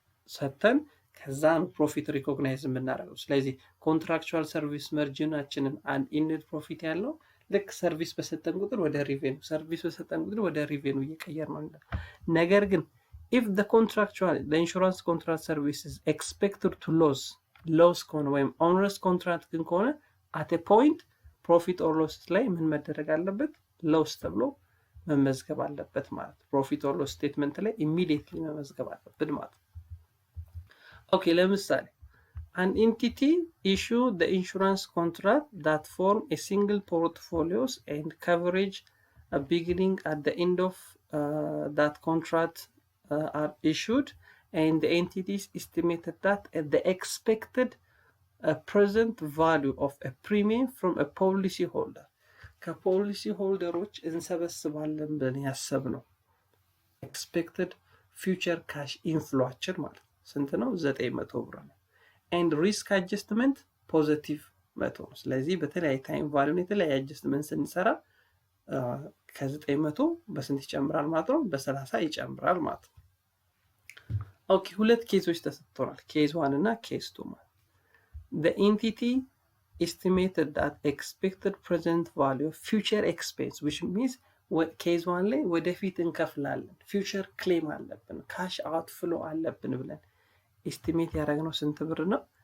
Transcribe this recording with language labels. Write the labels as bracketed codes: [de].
[am] ሰተን ከዛ ነው ፕሮፊት ሪኮግናይዝ የምናደርገው። ስለዚህ ኮንትራክቹዋል ሰርቪስ መርጂናችንን አንኢንድ ፕሮፊት ያለው ልክ ሰርቪስ በሰጠን ቁጥር ወደ ሪቬኑ፣ ሰርቪስ በሰጠን ቁጥር ወደ ሪቬኑ እየቀየር ነው። ነገር ግን [en] if the insurance contract service is expected to loss [am] ከሆነ ወይም onerous contract ግን ከሆነ [en] at a point profit or loss [am] ላይ ምን መደረግ አለበት? [en] loss [am] ተብሎ መመዝገብ አለበት ማለት [en] profit or loss statement [am] ላይ immediately መመዝገብ አለበት ማለት። ኦኬ ለምሳሌ [en] an entity issue the insurance contract that form a single portfolios and coverage beginning at the end of that contract are issued and the entities estimated that at the expected present value of a premium from a policy holder [am] ከፖሊሲ ሆልደሮች እንሰበስባለን ብለን ያሰብነው [en] expected future cash infloችን [am] ማለት ስንት ነው? 900 ብር ነው። [en] and risk adjustment [am] ፖዚቲቭ 100 ነው። ስለዚህ በተለያየ ታይም ቫልዩን የተለያየ አጀስትመንት ስንሰራ ከ900 በስንት ይጨምራል ማለት ነው? በ30 ይጨምራል ማለት ነው። ኦኬ ሁለት ኬዞች ተሰጥተናል፣ ኬዝ 1 እና ኬዝ 2 ማለት [en] the entity estimated that expected present value of future expense which means [am] ኬዝ 1 ላይ ወደፊት እንከፍላለን፣ ፊውቸር ክሌም አለብን፣ ካሽ አውትፍሎ አለብን ብለን ኤስቲሜት ያደረግነው ስንት ብር ነው?